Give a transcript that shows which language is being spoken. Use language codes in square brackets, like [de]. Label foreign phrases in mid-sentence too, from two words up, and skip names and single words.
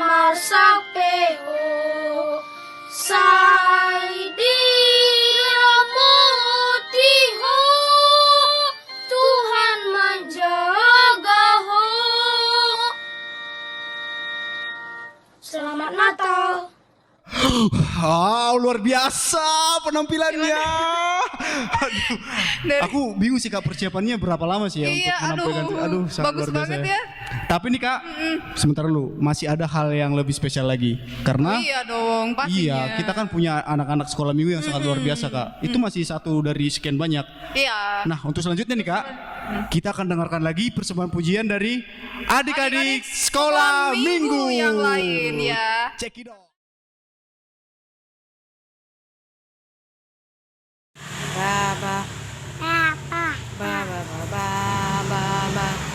[bbc] sapeo sai diremutiho [id] Tuhan menjaga [bbc] ho. [id] Selamat Natal. Luar biasa penampilannya. Aduh, aku bingung sih Kak, persiapannya berapa lama sih ya Iya, untuk menampilkan. Aduh, sangat bagus luar biasa banget ya. Tapi nih Kak, sebentar dulu, masih ada hal yang lebih spesial lagi. Karena Iya dong, pastinya. iya, kita kan punya anak-anak sekolah minggu yang sangat luar biasa Kak. Itu masih satu dari sekian banyak. Iya. Nah, untuk selanjutnya nih Kak, kita akan dengarkan lagi persembahan pujian dari adik-adik sekolah minggu yang lain ya. Cekidot. Baba, baba, baba, baba.